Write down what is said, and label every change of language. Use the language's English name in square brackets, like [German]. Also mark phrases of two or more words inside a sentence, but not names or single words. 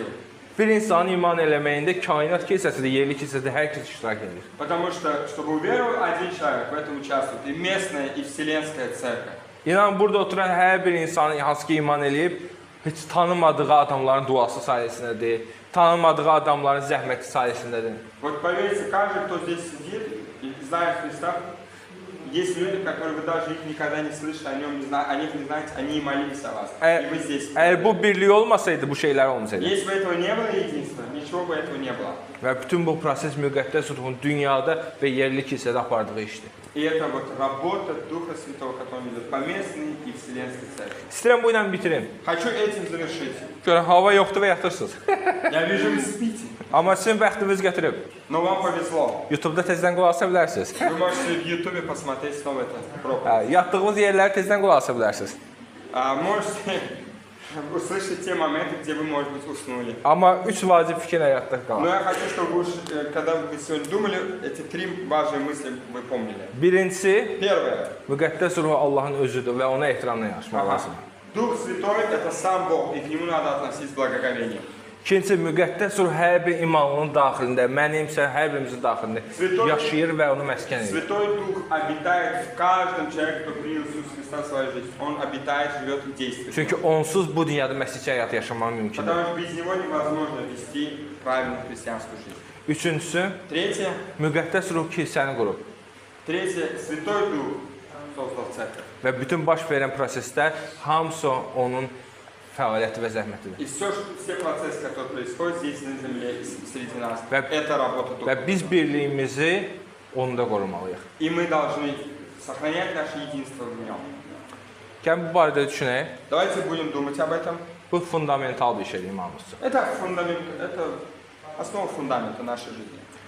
[Azerbaijani] Bir insanın iman eləməyində kainat kilsəsidir, yerli kilsədə hər kəs iştirak edir. [Russian] Потому что, чтобы уверовал один человек, в этом участвует и местная, и вселенская церковь. [Azerbaijani] İnan burada oturan hər bir insan hansı ki iman eləyib, heç tanımadığı adamların duası sayəsindədir, tanımadığı adamların zəhməti sayəsindədir. [Russian] Вот поверьте, каждый, кто здесь сидит и знает Христа, есть люди, которые вы даже их никогда не слышали, о них не знаете, они и молились о вас. И вы здесь. [Azerbaijani] Əgər bu birlik olmasaydı, bu şeylər olmasaydı. [Russian] Если бы этого не было единства, ничего бы этого не было. [Azerbaijani] Və bütün bu proses müqəddəs ruhun dünyada və yerli kilsədə apardığı işdir. [Russian] И это вот работа Духа Святого, который идет по местной и вселенской церкви. [Azerbaijani] İstəyirəm bu ilə bitirim. [Russian] Хочу этим завершить. [Azerbaijani] Görün, hava yoxdur və yatırsınız. [Russian] Я вижу, вы спите, [Azerbaijani] Amma sizin bəxtiniz gətirib. [Russian] но вам повезло. [Azerbaijani] YouTube-da tezdən qulaq asa bilərsiniz. [Russian] Вы можете в Ютубе посмотреть снова это проповедь. [Azerbaijani] Yatdığınız yerləri tezdən qulaq asa bilərsiniz. [Russian] Можете услышать те моменты, где вы, может быть, уснули. [Azerbaijani] Amma 3 vacib fikir həyatda [Russian] Но [Azerbaijani] qalır. [Russian] я хочу, чтобы вы, когда вы сегодня думали, эти 3 важные мысли вы помнили. [Azerbaijani] Birincisi, [Russian] Первое. [Azerbaijani] müqəddəs ruhu Allahın özüdür və ona ehtiramla yanaşmaq Ага. lazımdır. [Russian] Дух Святой – это сам Бог, и к Нему надо относиться с благоговением. [Azerbaijani] İkincisi, müqəddəs ruh hər bir imanlının daxilində, mənimsə hər birimizin daxilində yaşayır və onu məskən edir. [Russian] Святой Дух обитает в каждом человеке, кто принял Иисуса Христа в свою жизнь. Он обитает, живет и действует. [Azerbaijani] Çünki onsuz bu dünyada məsihçi həyat yaşamaq mümkün deyil. [Russian] Потому что без Него невозможно вести правильную христианскую жизнь. [Azerbaijani] Üçüncüsü, [Russian] Третье. [Azerbaijani] müqəddəs ruh kilsəni qurub [Russian] Третье. Святой Дух создал церковь. [Azerbaijani] və bütün baş verən proseslər hamısı onun fəaliyyəti və zəhmətidir. [Russian] И все процессы, которые происходят здесь на земле, среди нас, Веб- это работа Духа. [Azerbaijani] Və biz birliyimizi onda qorumalıyıq. [Russian] И мы должны сохранять наше единство в Нем. [Azerbaijani] Gəlin bu barədə düşünək. [Russian] Давайте будем думать об этом. [Azerbaijani] Bu fundamental bir şeydir imanımızca. [Russian] Это фундамент, это основа фундамента нашей жизни.